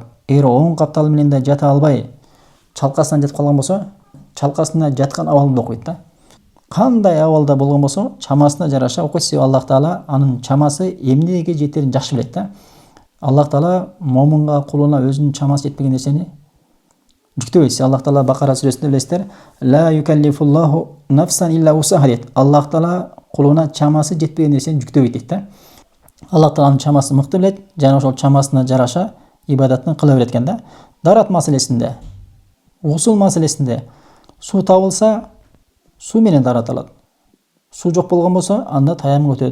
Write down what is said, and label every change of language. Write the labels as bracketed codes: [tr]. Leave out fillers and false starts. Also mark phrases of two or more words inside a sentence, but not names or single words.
[ky] Эгер 10 каптал менен да жата албай, чалкасынан жатып калган болсо, чалкасына жаткан абалында окуйт да. Кандай абалда болгон болсо, чамасына жараша окуйт. Себеби Аллах Таала анын чамасы эмнеге жетерин жакшы билет да. Аллах Таала момунга, кулуна өзүнүн чамасы жетпеген нерсени жүктөбөйт. Аллах Таала Бакара сүрөсүндө билесиздер, [ar] لا يكلف الله نفسا إلا وسعها дейт. [ky] Аллах Таала кулуна чамасы жетпеген нерсени жүктөбөйт дейт да. Аллах Тааланын чамасын мыкты билет, жана ошол чамасына жараша ибадатын кыла берет экен да. Дарат маселесинде, усул маселесинде суу табылса, суу менен даратылат. Суу жок болгон болсо, анда таяммум өтөт.